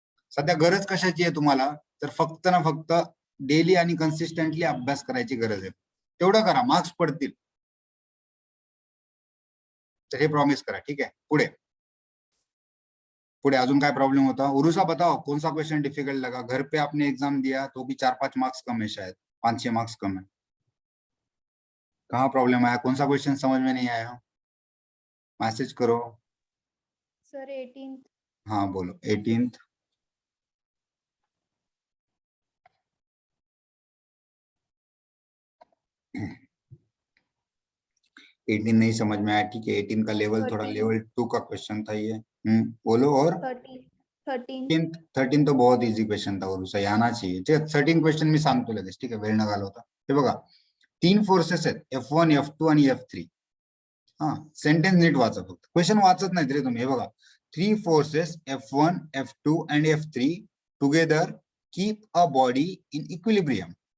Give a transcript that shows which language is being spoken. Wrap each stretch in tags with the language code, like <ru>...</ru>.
<mr>सध्या गरज कशाची आहे तुम्हाला? तर फक्त ना फक्त डेली आणि कन्सिस्टंटली अभ्यास करायची गरज आहे. तेवढं करा, मार्क्स पडतील. तर हे प्रॉमिस करा, ठीक आहे. पुढे पुढे अजून काय प्रॉब्लेम होता?</mr> <hi>उरुसा बताओ, कौन सा क्वेश्चन डिफिकल्ट लगा? घर पे आपने एग्जाम दिया तो भी 4-5 मार्क्स कम है, शायद 5-6 मार्क्स कम है. कहाँ प्रॉब्लम आया? कौन सा क्वेश्चन समझ में नहीं आया? मैसेज करो. Sir 18th. हाँ बोलो. 18th. एटीन नहीं समझ में आया, ठीक है. 18 का लेवल थोड़ा 13. लेवल 2 का क्वेश्चन था ये. बोलो. और 13. 13 तो बहुत इजी क्वेश्चन था, और उसे आना चाहिए.</hi> <mr>13 क्वेश्चन मी सांगतो लगेच, ठीक आहे, वेळ न घालवता. हे बघा, 3 फोर्सेस आहेत, F1, F2 आणि F3. हा, सेंटेन्स नीट वाचा, फक्त क्वेश्चन वाचत नाहीत रे तुम्ही. हे बघा,</mr> <en>3 forces F1, F2 and F3 together keep a body in equilibrium.</en>